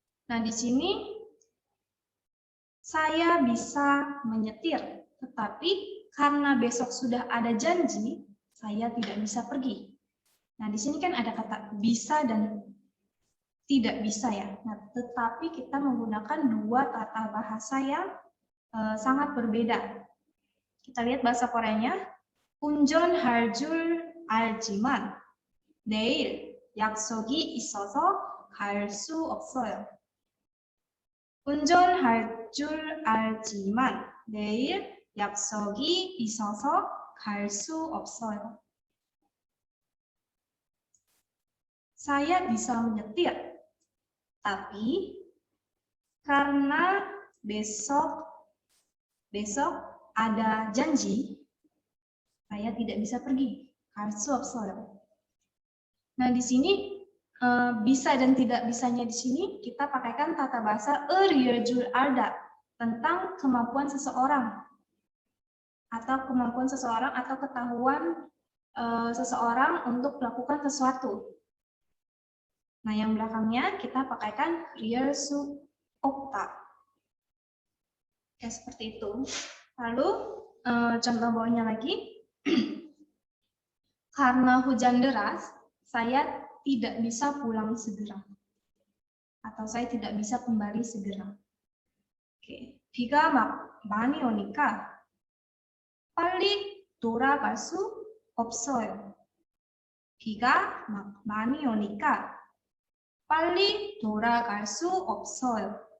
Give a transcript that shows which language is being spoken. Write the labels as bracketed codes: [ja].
[id] Nah, di sini saya bisa menyetir, tetapi karena besok sudah ada janji, saya tidak bisa pergi. Nah, di sini kan ada kata bisa dan tidak bisa ya. Nah, tetapi kita menggunakan dua tata bahasa yang sangat berbeda. Kita lihat bahasa Koreanya. [ko] 운전할 줄 알지만 내일 약속이 있어서 갈 수 없어요. 운전할 줄 알지만 내일 약속이 있어서 갈 수 없어요. [id] Saya bisa menyetir, tapi karena besok ada janji, saya tidak bisa pergi. [ko] 갈 수 없어요. [id] Nah, di sini bisa dan tidak bisanya di sini kita pakaikan tata bahasa 줄 알다 tentang kemampuan seseorang atau ketahuan seseorang untuk melakukan sesuatu. Nah, yang belakangnya kita pakaikan 수 opta. Ya, seperti itu. Lalu contoh bawahnya lagi. Karena hujan deras, saya tidak bisa pulang segera. Atau saya tidak bisa kembali segera. Oke. [ko] 비가 막 많이 오니까 빨리 돌아갈 수 없어요. 비가 막 많이 오니까 빨리 돌아갈 수 없어요.